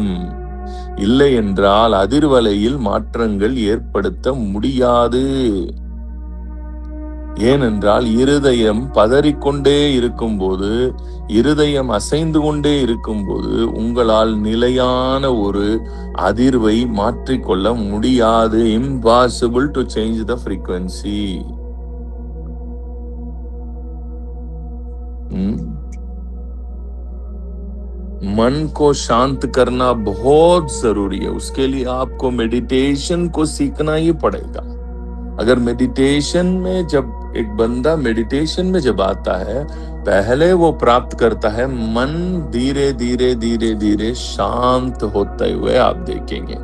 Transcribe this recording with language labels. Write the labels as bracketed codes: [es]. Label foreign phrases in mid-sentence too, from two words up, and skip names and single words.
[ta] இல்லை என்றால் அதிர்வலையில் மாற்றங்கள் ஏற்படுத்த முடியாது. ஏனென்றால் இருதயம் பதறிக்கொண்டே இருக்கும்போது, இருதயம் அசைந்து கொண்டே இருக்கும்போது உங்களால் நிலையான ஒரு அதிர்வை மாற்றிக்கொள்ள முடியாது. [en] impossible to change the frequency. [hi] मन को शांत करना बहुत जरूरी है. उसके लिए आपको मेडिटेशन को सीखना ही पड़ेगा. अगर मेडिटेशन में जब एक बंदा मेडिटेशन में जब आता है, पहले वो प्राप्त करता है मन धीरे धीरे धीरे धीरे शांत होते हुए आप देखेंगे.